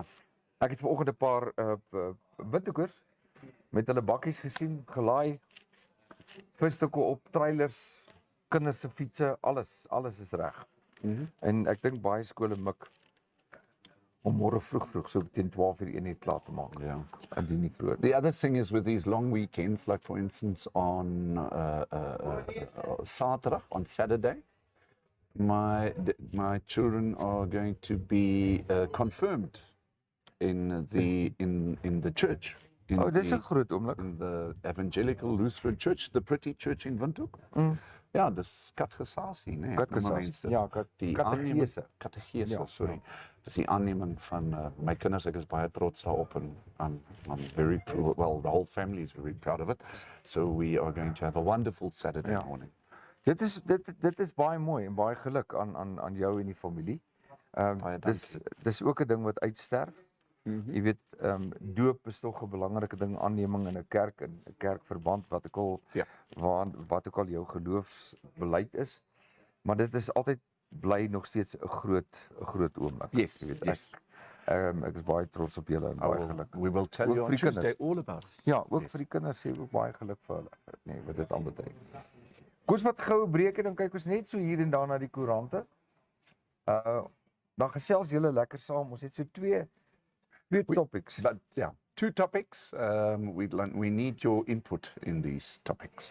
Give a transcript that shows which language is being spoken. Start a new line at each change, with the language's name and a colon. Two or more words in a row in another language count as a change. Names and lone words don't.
Afrikaans: Ek het vanoggend 'n paar windhoekers met hulle bakkies gesien, gelaai, visstukke op, trailers, kinders se fietsse, alles is reg. En ek dink baie skole mik om môre vroeg so teen 12:00 1 uur klaar te maak. Ja. Indien nie vroeër.
English: The other thing is with these long weekends, like for instance on Saturday, on Saturday, my children are going to be confirmed in the church.
Afrikaans: Dis 'n groot oomblik.
English: In the Evangelical Lutheran Church, the pretty church in Windhoek.
Afrikaans: Ja, dis katechisasie, né? Katgesasie. Ja, katechese. Katechese, Ja, sorry. Dis die aanneming van my kinders, ek is baie trots daarop en
English: I'm very well, the whole family is very proud of it. So we are going to have a wonderful Saturday Ja. morning.
Afrikaans: Dit is baie mooi en baie geluk aan jou en die familie. Baie Dis ook 'n ding wat uitsterf. Jy weet, doop is tog 'n belangrike ding, aanneming in 'n kerk, in 'n kerkverband, wat ook al wat ook al jou geloofsbeleid is. Maar dit is altyd bly nog steeds 'n groot oomblik. Yes, Jy weet, yes. Ek is baie trots op julle en baie geluk.
English: We will tell
Afrikaans: Ook
English: you on
Afrikaans: vir die
English: Tuesday
Afrikaans: kinders.
English: all about it.
Afrikaans: Ja, ook vir die kinders sê ook baie geluk vir hulle. Nee, wat dit aanbetref. Kom ons vat goue breek en dan kyk ons net so hier en daar na die koerante. Dan gesels julle lekker saam. Ons het so twee topics.
English: But yeah, 2 topics. We need your input in these topics.